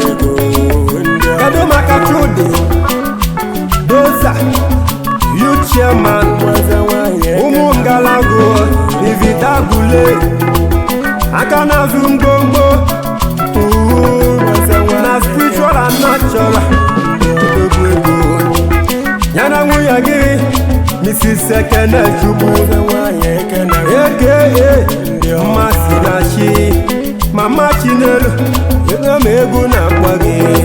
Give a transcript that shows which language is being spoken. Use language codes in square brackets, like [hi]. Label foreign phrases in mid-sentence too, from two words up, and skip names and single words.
[ig] Kedu maka Chude? Doza, [en] youth chairman. [ig] Ụmụ Ngalagu, Ivita Gule. Aka na-azụ ngwongwo. [en] Na spiritual and natural. [ig] Odogwu ego. Ya na nwunye gị, Mrs. Ekene Chukwu. A K A Mmasị na Chi. Mama Chinelo. Ego m egwu na-akpọ gị.